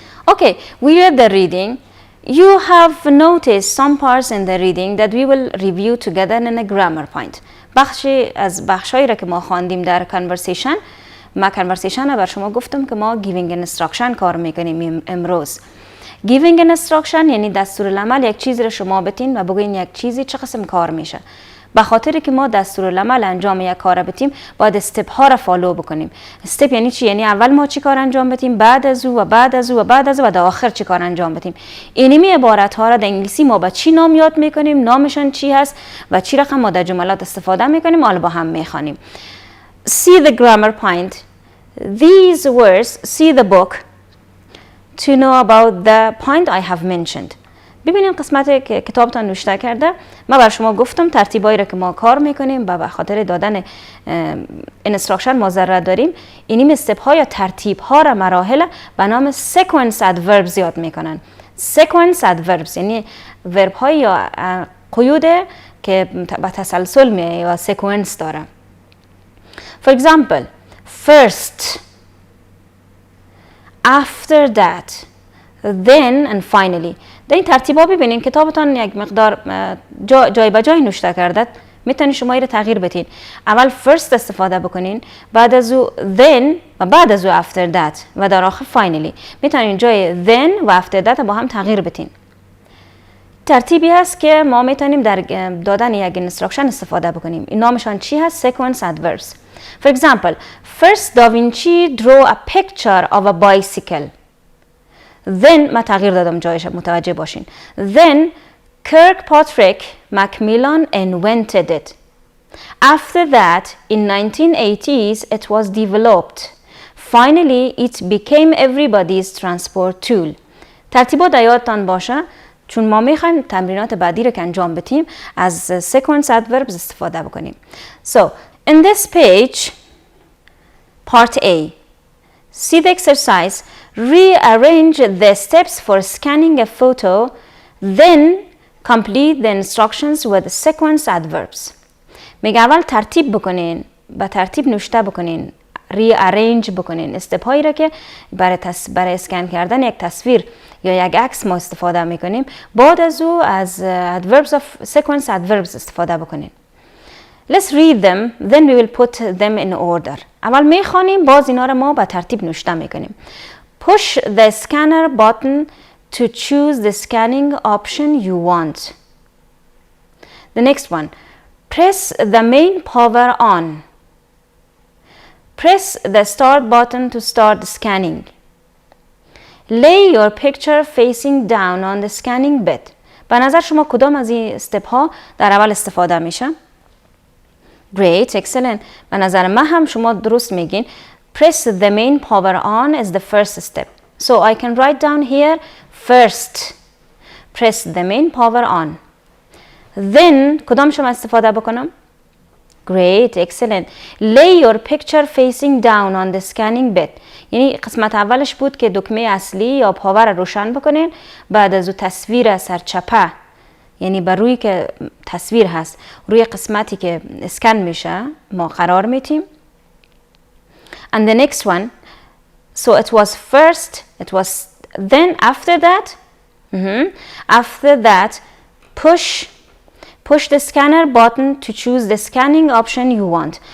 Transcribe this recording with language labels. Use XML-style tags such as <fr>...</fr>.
<en>Okay, we read the reading. You have noticed some parts in the reading that we will review together in a grammar point.</en> <fa>بخشی از بخشایی را که ما خواندیم در conversation، ما conversation را بر شما گفتم که ما giving instruction کار میکنیم امروز. giving instruction یعنی دستورالعمل، یک چیزی را شما بتین و بگوین یک چیزی چه قسم کار میشه. به خاطر که ما دستورالعمل انجام یک کار بدیم باید استپ ها را فالو بکنیم. استپ یعنی چی؟ یعنی اول ما چی کار انجام بدیم، بعد از او و بعد از او و بعد از او و در آخر چی کار انجام بدیم. اینمی عبارت ها را در انگلیسی ما با چی نام یاد میکنیم، نامشان چی هست و چی رقم ما در جملات استفاده میکنیم، حالا با هم میخوانیم.</fa> <en>See the grammar point. These words, see the book to know about the point I have mentioned.</en> <fa>ببینید قسمت که کتابتان نوشته کرده، ما بر شما گفتم ترتیبایی را که ما کار میکنیم و به خاطر دادن انستراکشن ما ضرورت داریم. اینیم استپ ها یا ترتیب ها را مراحل به نام sequence adverbs یاد میکنن. sequence adverbs یعنی ورب های یا قیود که به تسلسل میه یا sequence داره.</fa> <en>For example, first, after that, then and finally.</en> <fa>در این ترتیبا ببینین کتابتان یک مقدار جای به جای نوشته کرده، میتونین شما این رو تغییر بدین. اول first استفاده بکنین، بعد از او then و بعد از او after that و در آخر finally. میتونین جای then و after that با هم تغییر بدین. ترتیبی هست که ما میتونیم در دادن یک instruction استفاده بکنیم. این نامشان چی هست؟ sequence adverbs.</fa> <en>For example, first Da Vinci drew a picture of a bicycle. Then</en> <fa>ما تغییر دادم جایش متوجه باشین.</fa> <en>Then Kirkpatrick Macmillan invented it. After that, in 1980s, it was developed. Finally, it became everybody's transport tool.</en> <fa>ترتیبات یادتان باشه چون ما میخوایم تمرینات بعدی رو که انجام بدیم از sequence adverbs استفاده بکنیم.</fa> <en>So, in this page, part A, see the exercise. Rearrange the steps for scanning a photo, then complete the instructions with the sequence adverbs.</en> <fa>میگه اول ترتیب بکنین، با ترتیب نوشته بکنین، rearrange بکنین استپ هایی را که برای اسکن کردن یک تصویر یا یک عکس ما استفاده میکنیم، بعد از او از adverbs of sequence adverbs استفاده بکنین.</fa> <en>Let's read them, then we will put them in order.</en> <fa>اول میخوانیم، باز اینا را ما با ترتیب نوشته میکنیم.</fa> <en>Push the scanner button to choose the scanning option you want. The next one, press the main power on. Press the start button to start scanning. Lay your picture facing down on the scanning bed.</en> <fa>به نظر شما کدام از این استپ ها در اول استفاده میشه؟</fa> <en>Great, excellent.</en> <fa>به نظر من هم شما درست میگین.</fa> <en>Press the main power on is the first step. So I can write down here first. Press the main power on.</en> <fa>Then کدام شما استفاده بکنم؟</fa> <en>Great, excellent. Lay your picture facing down on the scanning bed.</en> <fa>یعنی قسمت اولش بود که دکمه اصلی یا پاور روشن بکنین، بعد از او تصویر سرچپه یعنی بر روی که تصویر هست روی قسمتی که اسکن میشه ما قرار میتیم.</fa> <en>And the next one, so it was first, it was then after that, after that push the scanner button to choose the scanning option you want.</en>